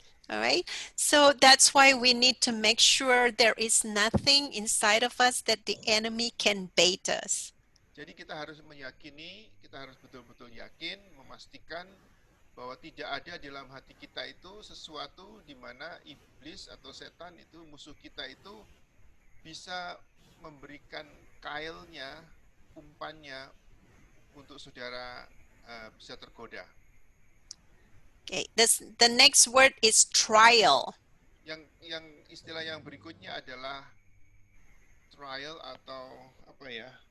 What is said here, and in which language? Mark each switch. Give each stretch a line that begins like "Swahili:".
English: Alright, so that's why we need to make sure there is nothing inside of us that the enemy can bait us.
Indonesian: Jadi kita harus meyakini, kita harus betul-betul yakin, memastikan bahwa tidak ada di dalam hati kita itu sesuatu di mana iblis atau setan itu, musuh kita itu bisa memberikan kailnya, umpannya untuk saudara bisa tergoda.
English: Okay, the next word is trial.
Indonesian: Yang istilah yang berikutnya adalah trial atau apa ya?